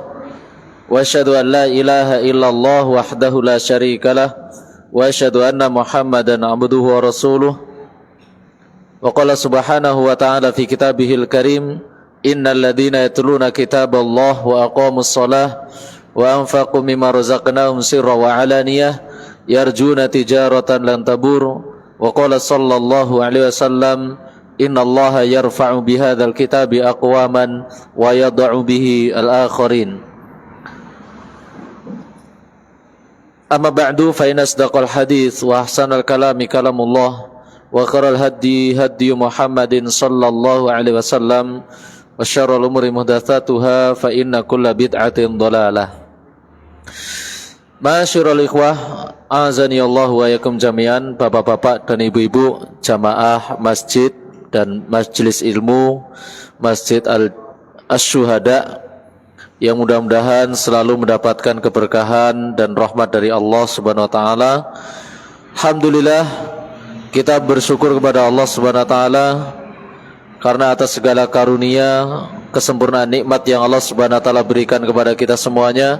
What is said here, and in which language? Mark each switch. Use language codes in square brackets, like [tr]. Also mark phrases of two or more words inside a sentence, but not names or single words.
[ar] وأشهد أن لا إله إلا الله وحده لا شريك له وأشهد أن محمدا عبده ورسوله. وقال سبحانه وتعالى في كتابه الكريم، إن الذين يتلون كتاب الله وأقاموا الصلاة وأنفقوا مما رزقناهم سرا وعلانية يرجون تجارة لن تبور. وقال صلى الله عليه وسلم، إن الله يرفع بهذا الكتاب أقواما ويدع به الآخرين. أما بعد، فإن أصدق الحديث وأحسن الكلام كلام الله وخير الهدي هدي محمد صلى الله عليه وسلم وشر الأمور محدثاتها فإن كل بدعة ضلالة. معاشر الإخوة، أعزني الله وإياكم جميعا, [id] bapak-bapak dan ibu-ibu jamaah masjid dan majelis ilmu Masjid Asy-Syuhada, yang mudah-mudahan selalu mendapatkan keberkahan dan rahmat dari [ar] الله سبحانه وتعالى. [id] Alhamdulillah, kita bersyukur kepada [ar] الله سبحانه وتعالى [id] karena atas segala karunia, kesempurnaan nikmat yang [ar] الله سبحانه وتعالى [id] berikan kepada kita semuanya.